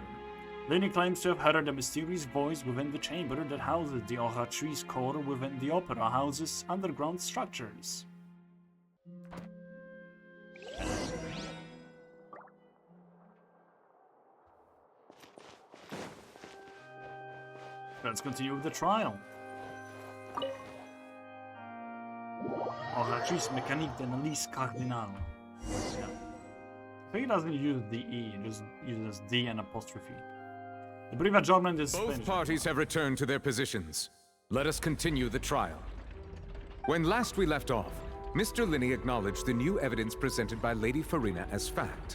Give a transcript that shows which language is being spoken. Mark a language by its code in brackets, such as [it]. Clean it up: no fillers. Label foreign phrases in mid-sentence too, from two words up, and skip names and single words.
[en] Lenny claims to have heard a mysterious voice within the chamber that houses the Oratrice core within the Opera House's underground structures. Let's continue with the trial. [fr] Oratrice mécanique d'analyse cardinale. [en] Yeah. I think it doesn't use the E, it just uses D and apostrophe. The brief adjournment is Both finished. parties have returned to their positions. Let us continue the trial. When last we left off, Mr. Linney acknowledged the new evidence presented by Lady Farina as fact.